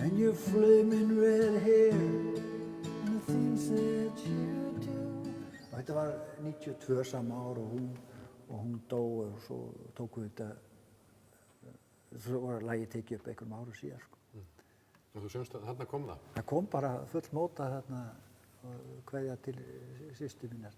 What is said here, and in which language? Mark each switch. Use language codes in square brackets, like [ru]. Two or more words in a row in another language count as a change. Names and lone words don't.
[en] your flaming red hair and the things that you do. [is] Og þetta var 92 sama ár og hún dó og svo tóku þetta, svo var lagið tekið upp einhverjum árum síðar, sko. Og þú söngst að þarna kom það? Það kom bara full móta þarna og kveðja til systur mínar.